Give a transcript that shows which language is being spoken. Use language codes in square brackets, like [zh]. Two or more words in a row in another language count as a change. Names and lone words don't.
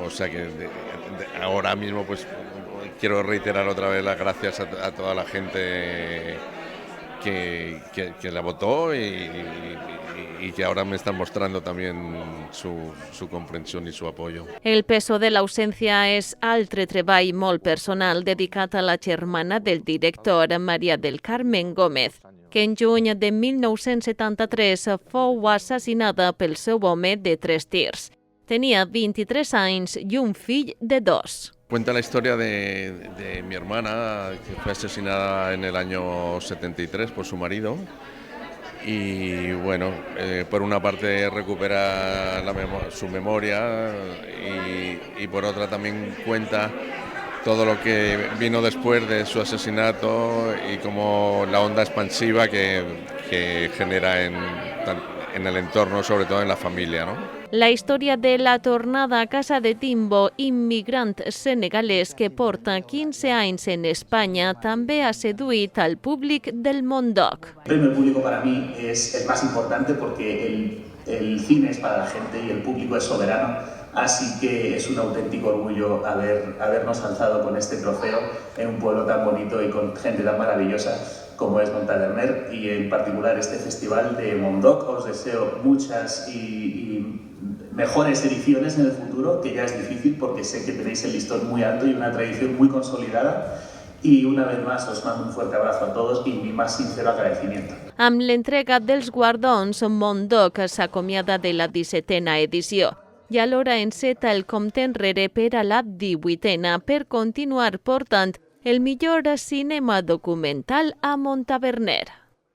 [es] O sea que ahora mismo pues quiero reiterar otra vez las gracias a toda la gente que la votó y que ahora me están mostrando también su comprensión y su apoyo. [ca] El peso de l'ausencia és altre treball molt personal dedicat a la germana del director, Maria del Carmen Gómez, que en juny de 1973 fou assassinada pel seu home de 3 tirs. Tenia 23 anys i un fill de 2. [es] Cuenta la historia de mi hermana, que fue asesinada en el año 73 por su marido. Y bueno, por una parte recupera su memoria y por otra también cuenta todo lo que vino después de su asesinato y como la onda expansiva que genera en el entorno, sobre todo en la familia, ¿no? [ca] La història de la tornada a casa de Timbo, immigrant senegalès que porta 15 anys en Espanya, també ha seduït al públic del Mondoc. [es] El premio público para mí es el más importante porque el cine es para la gente y el público es soberano, así que es un auténtico orgullo habernos alzado con este trofeo en un pueblo tan bonito y con gente tan maravillosa como es Montaverner, y en particular este festival de Mondoc. Os deseo muchas y mejores ediciones en el futuro, que ya es difícil porque sé que tenéis el listón muy alto y una tradición muy consolidada. Y una vez más os mando un fuerte abrazo a todos y mi más sincero agradecimiento. [ca] Amb l'entrega dels guardons, Mondoc s'acomiada de la 17a edició i alhora enceta el compte enrere per a la 18a per continuar portant el millor cinema documental a Montaverner.